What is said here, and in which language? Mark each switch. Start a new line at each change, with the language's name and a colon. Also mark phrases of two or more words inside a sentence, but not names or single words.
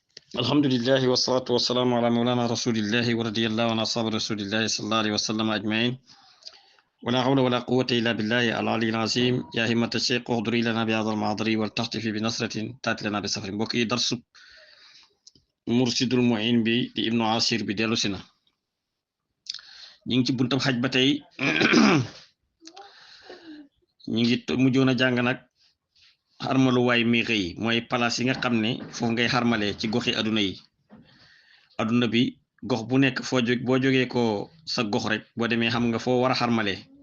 Arabic: الحمد لله والصلاة والسلام على مولانا رسول الله ورضي الله عن أصحاب رسول الله صلى الله عليه وسلم أجمعين ولا حول ولا قوة إلا بالله العلي العظيم يا همة الشيخ احضري لنا بهذا المحضر والتخفيف بنصرة تأتي لنا بسفر
Wolof: mbokk yi darsu mursidul mu'in bi di ibnu asir bi dellu si na ñu ngi ci buntam xaj ba tey ñu ngi mujjoon a jàng nag xarmaluwaay miixe yi mooy palaas yi nga xam ne foofu ngay xarmalee ci goxi aduna bi gox bu nekk boo jógee ko sa gox rek boo demee xam nga foo war a xarmalee